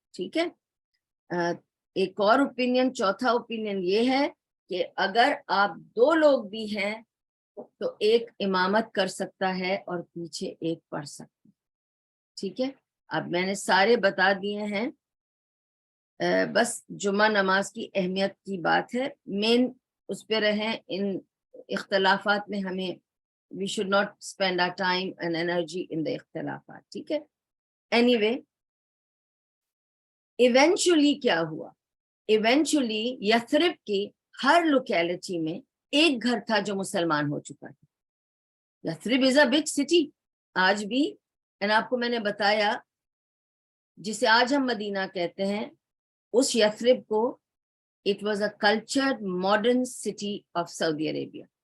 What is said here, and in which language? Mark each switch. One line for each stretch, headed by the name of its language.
Urdu: ٹھیک ہے، ایک اور اوپینین، چوتھا اوپینین یہ ہے کہ اگر آپ 2 لوگ بھی ہیں تو ایک امامت کر سکتا ہے اور پیچھے ایک پڑھ سکتا ہے. ٹھیک ہے، اب میں نے سارے بتا دیے ہیں. بس جمعہ نماز کی اہمیت کی بات ہے، مین اس پہ رہیں. ان اختلافات میں ہمیں
English: we should not spend our time and energy in the اختلافات.
Urdu: ٹھیک ہے، anyway ایونچولی کیا ہوا، ایونچولی یثرب کی ہر لوکیلٹی میں ایک گھر تھا جو مسلمان ہو چکا ہے. یثرب
English: is a big city
Urdu: آج بھی، اور آپ کو میں نے بتایا جسے آج ہم مدینہ کہتے ہیں، اس یثرب کو
English: it was a cultured modern city of
Urdu: Saudi Arabia.